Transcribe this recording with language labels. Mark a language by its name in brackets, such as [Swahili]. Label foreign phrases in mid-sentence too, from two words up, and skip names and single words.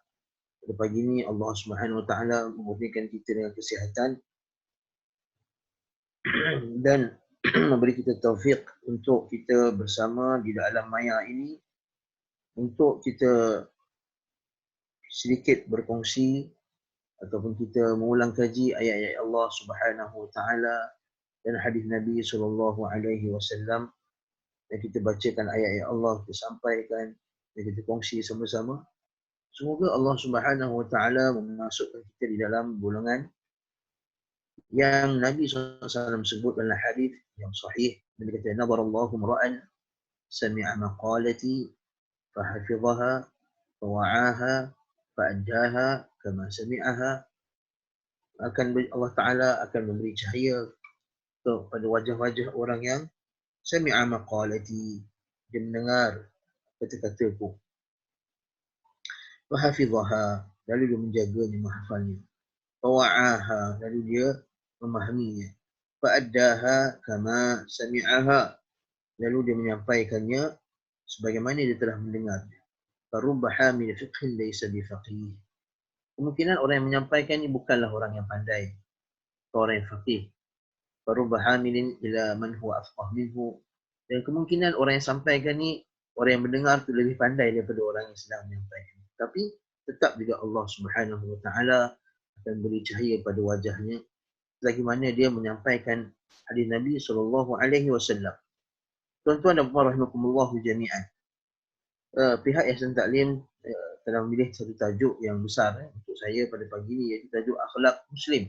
[Malay] Pada pagi ini Allah [Arabic] سبحانه وتعالى [Malay] memberikan kita dengan kesihatan dan memberi kita taufik untuk kita bersama di dalam maya ini untuk kita sedikit berkongsi ataupun kita mengulang kaji ayat-ayat Allah Subhanahu wa taala dan hadis Nabi [Arabic] صلى الله عليه وسلم. [Malay] Dan kita bacakan ayat-ayat Allah, kita sampaikan dan kita kongsi sama-sama. Semoga Allah [Arabic] سبحانه وتعالى [Malay] memasukkan kita di dalam golongan yang Nabi SAW sebut dalam hadis yang sahih. Nabi kata, [Arabic] "نضر الله امرأ سمع مقالتي فحفظها فوعاها فأداها كما سمعها." [Malay] Allah Taala akan memberi cahaya kepada wajah-wajah orang yang [Arabic] سمع مقالتي, [Malay] dia mendengar kata-kataku, fahafidhaha, lalu dia menjaganya, menghafalnya, fawa'aha, lalu dia memahaminya, [Arabic] فأداها كما سمعها, [Malay] lalu dia menyampaikannya sebagaimana dia telah mendengarnya. [Arabic] فرب حامل فقه ليس بفقيه. [Malay] Kemungkinan orang yang menyampaikan ini bukanlah orang yang pandai, orang yang faqih. [Arabic] فرب حامل إلى من هو أفقه منه. [Malay] Dan kemungkinan orang yang sampaikan ni, orang yang mendengar tu lebih pandai daripada orang yang sedang menyampaikan. Tapi tetap juga Allah [Arabic] سبحانه وتعالى [Malay] akan beri cahaya pada wajahnya selagi mana dia menyampaikan hadis Nabi [Arabic] صلى الله عليه وسلم. [Malay] Tuan-tuan dan puan [Arabic] رحمكم الله جميعا. [Malay] Pihak Yayasan Taklim telah memilih satu tajuk yang besar untuk saya pada pagi ini, iaitu tajuk akhlak Muslim.